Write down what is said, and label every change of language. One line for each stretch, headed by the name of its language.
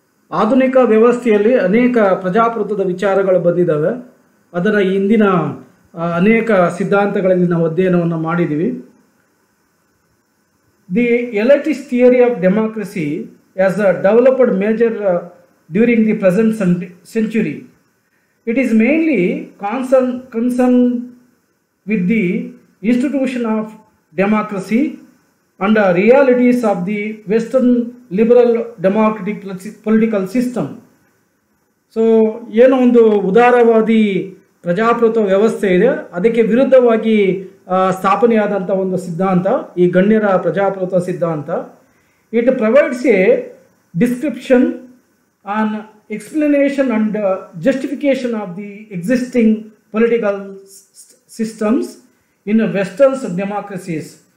Kannada: ಆಧುನಿಕ ವ್ಯವಸ್ಥೆಯಲ್ಲಿ ಅನೇಕ ಪ್ರಜಾಪ್ರಭುತ್ವದ ವಿಚಾರಗಳು ಬಂದಿದ್ದಾವೆ. ಅದನ್ನು ಇಂದಿನ ಅನೇಕ ಸಿದ್ಧಾಂತಗಳಲ್ಲಿ ನಾವು ಅಧ್ಯಯನವನ್ನು ಮಾಡಿದ್ದೀವಿ.
English: The elitist theory of democracy as a developed major during the present century. It is mainly concern with the institution of democracy and the realities of the Western liberal democratic political system.
Kannada: So ಏನೋ ಒಂದು ಉದಾರವಾದಿ ಪ್ರಜಾಪ್ರಭುತ್ವ ವ್ಯವಸ್ಥೆ ಇದೆ, ಅದಕ್ಕೆ ವಿರುದ್ಧವಾಗಿ ಸ್ಥಾಪನೆಯಾದಂಥ ಒಂದು ಸಿದ್ಧಾಂತ ಈ ಗಣ್ಯರ ಪ್ರಜಾಪ್ರಭುತ್ವ ಸಿದ್ಧಾಂತ.
English: It provides a description an explanation and justification of the existing political systems in westerns democracies.